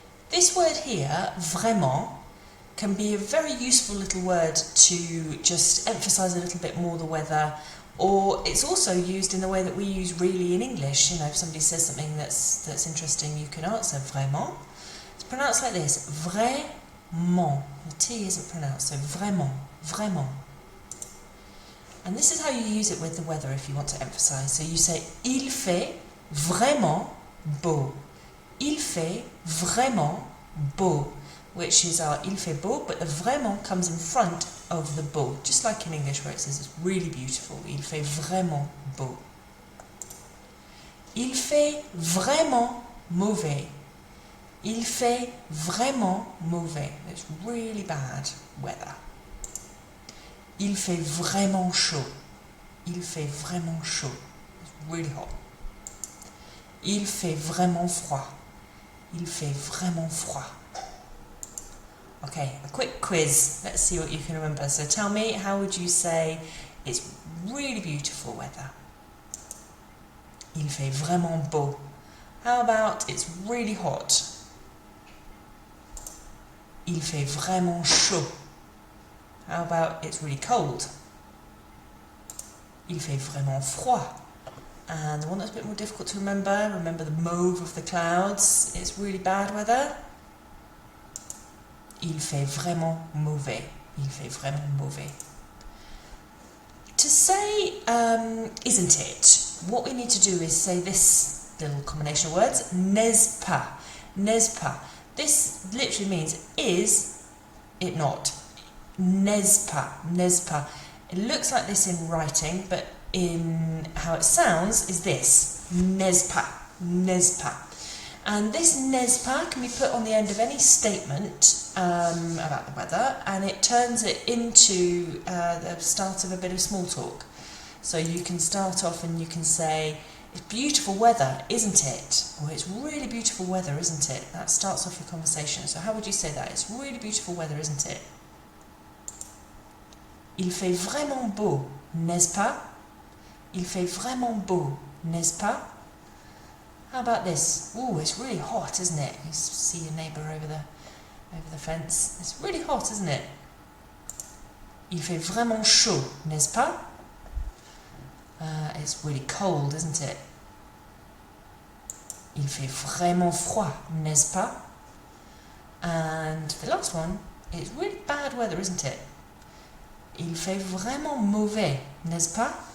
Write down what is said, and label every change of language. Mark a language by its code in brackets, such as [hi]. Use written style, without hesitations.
[en] This word here, vraiment, can be a very useful little word to just emphasise a little bit more the weather, or it's also used in the way that we use really in English. You know, if somebody says something that's interesting, you can answer vraiment. It's pronounced like this, vraiment. The T isn't pronounced, so vraiment, vraiment. And this is how you use it with the weather if you want to emphasise. So you say, [fr] il fait vraiment beau. Il fait vraiment beau, [en] which is our [fr] il fait beau, [en] but the vraiment comes in front of the beau, just like in English where it says it's really beautiful. [fr] Il fait vraiment beau. Il fait vraiment mauvais. Il fait vraiment mauvais. [en] It's really bad weather. [fr] Il fait vraiment chaud. Il fait vraiment chaud. [en] It's really hot. [fr] Il fait vraiment froid. Il fait vraiment froid. [en] Okay, a quick quiz. Let's see what you can remember. So tell me, how would you say it's really beautiful weather? [fr] Il fait vraiment beau. [en] How about it's really hot? [fr] Il fait vraiment chaud. [en] How about it's really cold? [fr] Il fait vraiment froid. [en] And the one that's a bit more difficult to remember the mauve of the clouds. It's really bad weather. [fr] Il fait vraiment mauvais. Il fait vraiment mauvais. [en] To say isn't it, what we need to do is say this little combination of words, n'est pas. N'est pas. This literally means is it not. N'est pas. N'est pas. It looks like this in writing, but in how it sounds is this, n'est pas, n'est pas. And this n'est pas can be put on the end of any statement about the weather, and it turns it into the start of a bit of small talk. So you can start off and you can say, it's beautiful weather, isn't it? Or it's really beautiful weather, isn't it? That starts off your conversation. So how would you say that? It's really beautiful weather, isn't it? [fr] Il fait vraiment beau, n'est-ce pas? Il fait vraiment beau, n'est-ce pas? [en] How about this? Ooh, it's really hot, isn't it? You see your neighbour over the fence. It's really hot, isn't it? [fr] Il fait vraiment chaud, n'est-ce pas? [en] It's really cold, isn't it? [fr] Il fait vraiment froid, n'est-ce pas? [en] And the last one, it's really bad weather, isn't it? [fr] Il fait vraiment mauvais, n'est-ce pas?